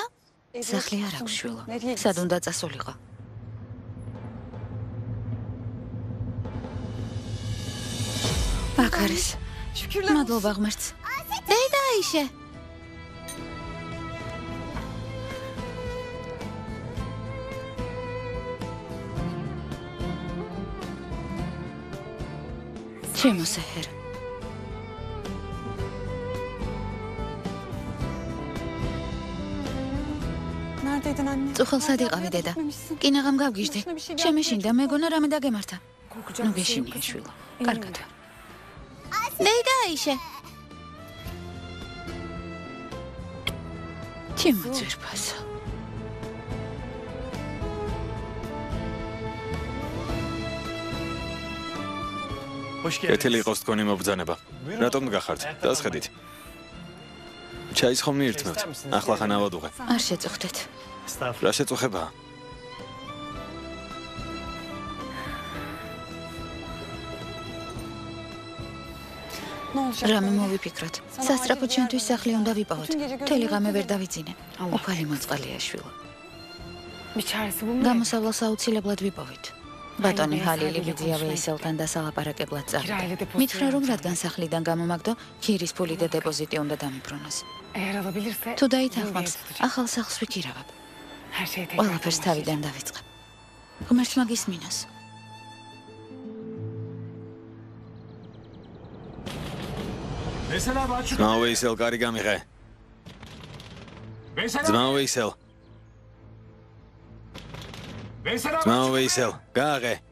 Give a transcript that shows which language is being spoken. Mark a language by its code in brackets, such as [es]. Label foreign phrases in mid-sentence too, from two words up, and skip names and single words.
[ka] სახლი არ აქვს შვილო. სად უნდა წასულიყო? აქ არის. მადლობა ღმერთს. დედა ისე. ჩემო სეჰერ. [tr] Neredeydin anne? [ka] წუხალ სად იყავი დედა? კინაღამ გავგიჟდი. შემეშინდა, მეგონა რამე დაგემართა. ნუ გეშინია შვილო. კარგად. დედა ისე. ჩემო ძვირფასო. კეთილი იყოს თქვენი მობრძანება. რატომ გახართ? დასხედით. ჩაის ხომ მიირთმევთ? ახლა ხან ავადუღე. არ შეწუხდეთ. რა შეწუხებაა? [tr] Ne olacak? [ka] რამე მოვიფიქროთ. სასწრაფოდ ჩვენთვის სახლი უნდა ვიპოვოთ. მთელი ღამე ვერ დავიძინე. უფალი მოწყალია შვილო. [tr] Bir çaresi bulmayın. [ka] გამოსავლას აუცილებლად ვიპოვით. ბატონი ჰალილი ბიძია ვეისელთან დასალაპარაკებლად წავიდა. მითხრა რომ რადგან სახლიდან გამომაგდო, ქირის ფული და დეპოზიტი უნდა დამიბრუნოს. [tr] Eğer alabilirse [ka] თუ დაითანხმებს, ახალ სახლს ვიქირავებ. [tr] her şey tekrar [ka] ყველაფერს თავიდან დავიწყებ. ღმერთმა გისმინოს. ძმა ვეისელ, კარი გამიღე. ძმა ვეისელ. ძმა ვეისელ, გააღე.